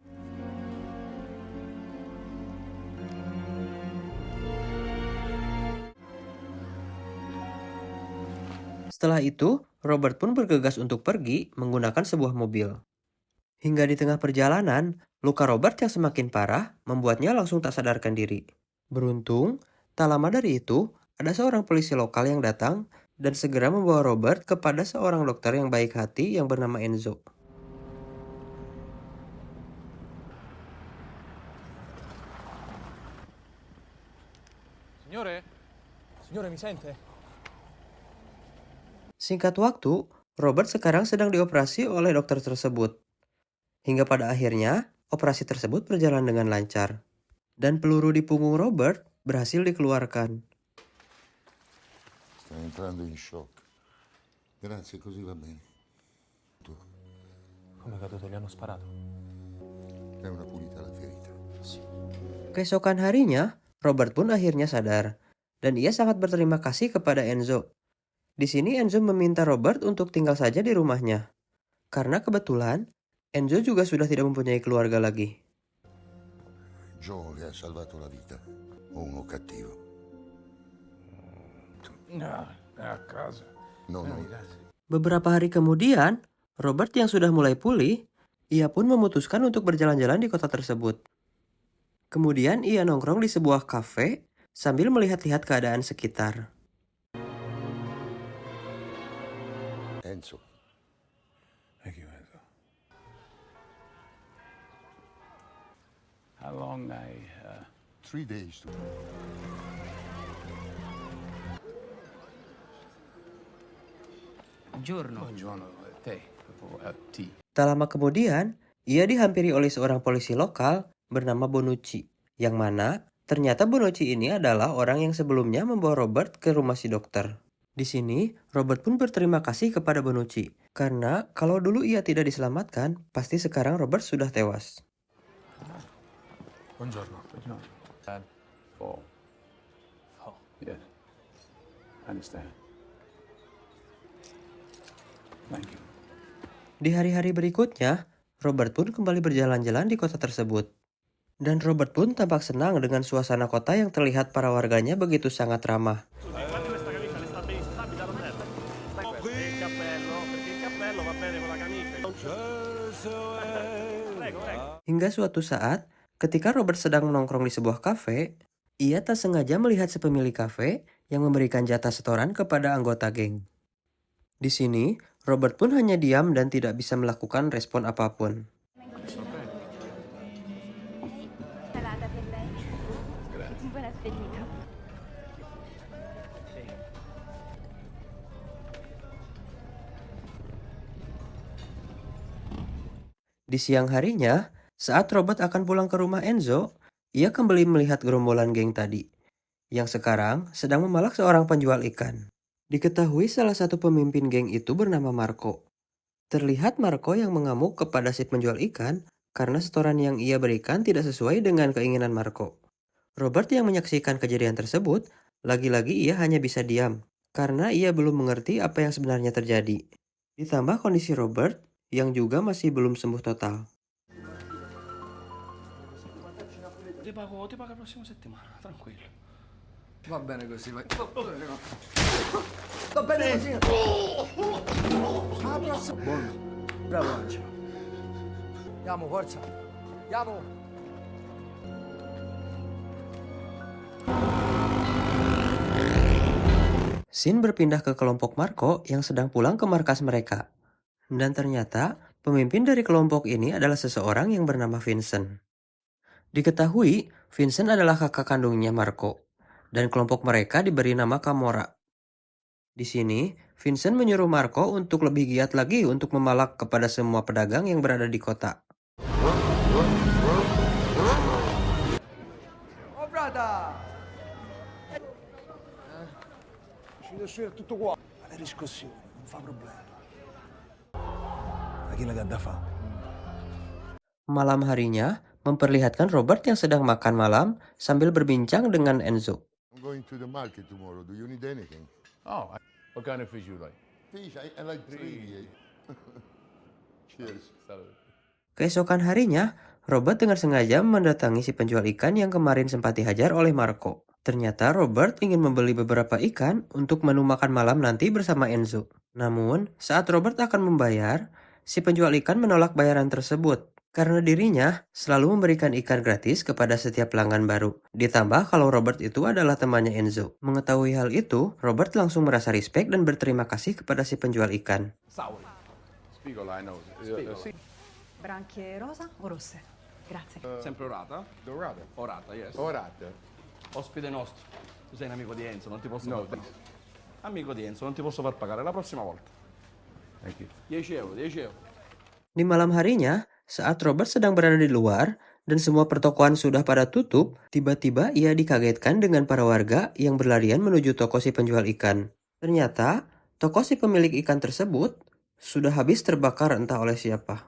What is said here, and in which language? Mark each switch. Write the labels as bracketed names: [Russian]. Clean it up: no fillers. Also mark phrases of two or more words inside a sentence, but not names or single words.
[Indonesian] Setelah itu, Robert pun bergegas untuk pergi menggunakan sebuah mobil. Hingga di tengah perjalanan, luka Robert yang semakin parah membuatnya langsung tak sadarkan diri. Beruntung, tak lama dari itu, ada seorang polisi lokal yang datang dan segera membawa Robert kepada seorang dokter yang baik hati yang bernama Enzo. [Italian] Signore, mi sente? [Indonesian] Singkat waktu, Robert sekarang sedang dioperasi oleh dokter tersebut. Hingga pada akhirnya, operasi tersebut berjalan dengan lancar. Dan peluru di punggung Robert berhasil dikeluarkan. [Italian] Stai entrando in shock. Grazie, così va bene. Tu, Come è caduto? Gli hanno sparato. è una pulita la ferita. [Indonesian] Keesokan harinya, Robert pun akhirnya sadar. Dan ia sangat berterima kasih kepada Enzo. Di sini Enzo meminta Robert untuk tinggal saja di rumahnya. Karena kebetulan, Enzo juga sudah tidak mempunyai keluarga lagi. [Italian] Joe le ha salvato la vita. Uno cattivo. No, a casa. No, no. [Indonesian] Beberapa hari kemudian, Robert yang sudah mulai pulih, ia pun memutuskan untuk berjalan-jalan di kota tersebut. Kemudian ia nongkrong di sebuah kafe sambil melihat-lihat keadaan sekitar. [English] Enzo, Thank you, Enzo. How long 3 days to... [Italian] Buongiorno, te. [English] Tea. [Indonesian] Tak lama kemudian, ia dihampiri oleh seorang polisi lokal bernama Bonucci, yang mana ternyata Bonucci ini adalah orang yang sebelumnya membawa Robert ke rumah si dokter. Di sini, Robert pun berterima kasih kepada Bonucci, karena kalau dulu ia tidak diselamatkan, pasti sekarang Robert sudah tewas. [Italian] Buongiorno. [English] Four. Yes. Understand. Thank you. [Indonesian] Di hari-hari berikutnya, Robert pun kembali berjalan-jalan di kota tersebut. Dan Robert pun tampak senang dengan suasana kota yang terlihat para warganya begitu sangat ramah. Hingga suatu saat, ketika Robert sedang menongkrong di sebuah kafe, ia tak sengaja melihat si pemilik kafe yang memberikan jatah setoran kepada anggota geng. Di sini, Robert pun hanya diam dan tidak bisa melakukan respon apapun. [Italian] Salata per lei. Buon appetito. Di siang harinya, saat Robert akan pulang ke rumah Enzo, ia kembali melihat gerombolan geng tadi, yang sekarang sedang memalak seorang penjual ikan. Diketahui salah satu pemimpin geng itu bernama Marco. Terlihat Marco yang mengamuk kepada si penjual ikan karena setoran yang ia berikan tidak sesuai dengan keinginan Marco. Robert yang menyaksikan kejadian tersebut, lagi-lagi ia hanya bisa diam, karena ia belum mengerti apa yang sebenarnya terjadi. Ditambah kondisi Robert yang juga masih belum sembuh total. Ti pago la prossima settimana, tranquillo. Va bene così, vai. Va bene così. Alla prossima. Buono. Bravo Angelo. Andiamo, forza. Andiamo. [Indonesian] Scene berpindah ke kelompok Marco yang sedang pulang ke markas mereka. Dan ternyata, pemimpin dari kelompok ini adalah seseorang yang bernama Vincent. Diketahui, Vincent adalah kakak kandungnya Marco, dan kelompok mereka diberi nama Camorra. Di sini, Vincent menyuruh Marco untuk lebih giat lagi untuk memalak kepada semua pedagang yang berada di kota. [Italian] Oh, brada. Ci devo uscire tutto qua. Le riscossioni, non fa problema. Lagi che ha da fa. [Indonesian] Malam harinya, memperlihatkan Robert yang sedang makan malam sambil berbincang dengan Enzo. [English] I'm going to the market tomorrow. Do you need anything? Oh, what kind of fish you like? Fish, I like three. Cheers. Salad. [Indonesian] Keesokan harinya, Robert dengan sengaja mendatangi si penjual ikan yang kemarin sempat dihajar oleh Marco. Ternyata Robert ingin membeli beberapa ikan untuk menu makan malam nanti bersama Enzo. Namun, saat Robert akan membayar, si penjual ikan menolak bayaran tersebut. Karena dirinya selalu memberikan ikan gratis kepada setiap pelanggan baru. Ditambah kalau Robert itu adalah temannya Enzo. Mengetahui hal itu, Robert langsung merasa respect dan berterima kasih kepada si penjual ikan. Sauri. [Italian] Spigola, [English] I know. [Italian] Spigola. Branchie rosa o rosse? Grazie. Sempre orata? Dorada. Orata, yes. Orata. Ospite nostro. Tu sei un amico di Enzo, non ti posso No, far pagare. Amico di Enzo, non ti posso far pagare la prossima volta. [English] Thank you. [Italian] 10 euro, 10 euro. [Indonesian] Di malam harinya, saat Robert sedang berada di luar dan semua pertokoan sudah pada tutup, tiba-tiba ia dikagetkan dengan para warga yang berlarian menuju toko si penjual ikan. Ternyata, toko si pemilik ikan tersebut sudah habis terbakar entah oleh siapa.